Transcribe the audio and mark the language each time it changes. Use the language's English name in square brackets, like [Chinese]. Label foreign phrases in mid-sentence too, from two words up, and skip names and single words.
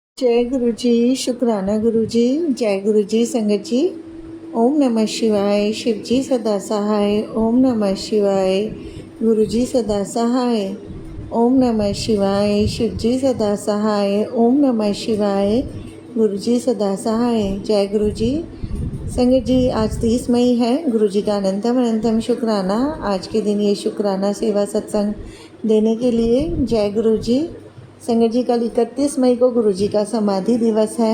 [Hindi] जय गुरु जी। शुक्राना गुरु जी। जय गुरु जी। संगत जी, [Sanskrit] ओम नमः शिवाय। [Hindi] शिव जी सदा सहाय। [Sanskrit] ओम नमः शिवाय। [Hindi] गुरु जी सदा सहाय। [Sanskrit] ओम नमः शिवाय। [Hindi] शिव जी सदा सहाय। [Sanskrit] ओम नमः शिवाय। [Hindi] गुरु जी सदा सहाय। जय गुरु जी। संगत जी, आज 30 मई है। गुरु जी का अनंतम अनंतम शुक्राना। आज के दिन ये शुक्राना सेवा सत्संग देने के लिए जय गुरु जी। संगत जी, कल 31 मई को गुरु जी का समाधि दिवस है।